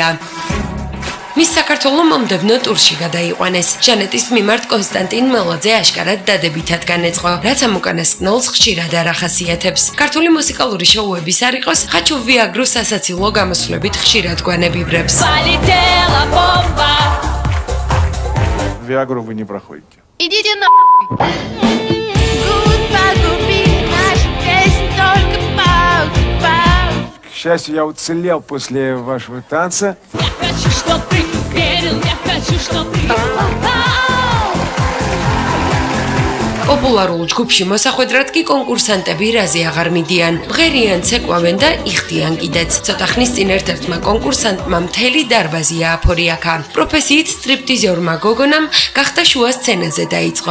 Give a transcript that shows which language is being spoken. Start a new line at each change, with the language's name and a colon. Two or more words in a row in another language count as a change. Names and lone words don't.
Georgian: მის საქართველო მომდევნო ტურში გადაიყვანეს. ჟანეტის მიმართ კონსტანტინ მელაძე აშკარად დადებითად განეწყო, რაც ამ უკანასკნელს ხშირად არ ახასიათებს. ქართული მუსიკალური შოუების არ იყოს, ხაჩუ ვიაგრუს სასაცილო გამოსვლებით ხშირად გვანებიბრებს.
Russian: Полетела бомба. Виагру вы не проходите. Идите на. К счастью, я уцелел после вашего танца. Я хочу, чтоб ты верил, я хочу, чтоб ты
Georgian: პოპულარულ ჯგუფში მოსახვედრად კი კონკურსანტები რაზე აღარ მიდიან. მღერიან, ცეკვავენ და იხდიან კიდეც. ცოტა ხნის წინ ერთ-ერთმა კონკურსანტმა მთელი დარბაზი ააფორიაქა. პროფესიით სტრიპტიზორმა გოგონამ გახდა შუა სცენაზე დაიწყო.